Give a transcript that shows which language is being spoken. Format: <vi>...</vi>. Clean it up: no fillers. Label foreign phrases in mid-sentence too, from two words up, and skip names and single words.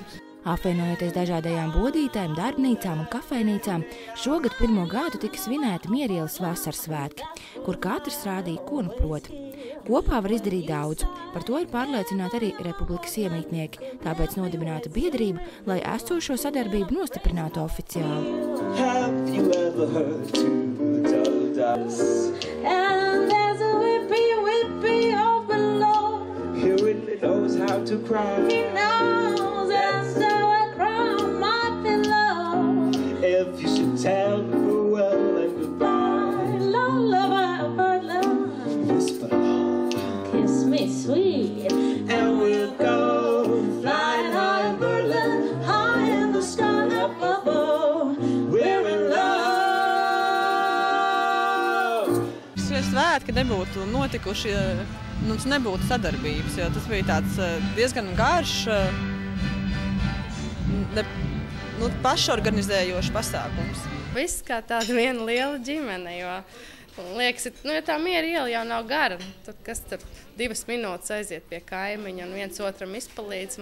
<lv>Apvienojoties dažādajām bodītēm, darbnīcām un kafejnīcām, šogad 1. gadu tika svinēti Miera ielas vasaras svētki, kur katrs rādīja, ko nu prot. Kopā var izdarīt daudz. Par to ir pārliecināti arī republikas iemītnieki, tāpēc nodibināta biedrība, lai esošo sadarbību nostiprinātu oficiāli.</lv> <en>If you should tell farewell and goodbye, whisper love, kiss me sweet, and we'll go flying high in Berlin, high in the sky up above, we're in love.</en> <lv>Šie svētki nebūtu notikuši, mums nebūtu sadarbības, jo tas bija tāds diezgan garš, pašorganizējošs pasākums. Viss kā tāda viena liela ģimene, jo liekas, ja tā Miera iela jau nav gara, tad kas tur 2 minūtes aiziet pie kaimiņa un viens otram izpalīdz.</lv>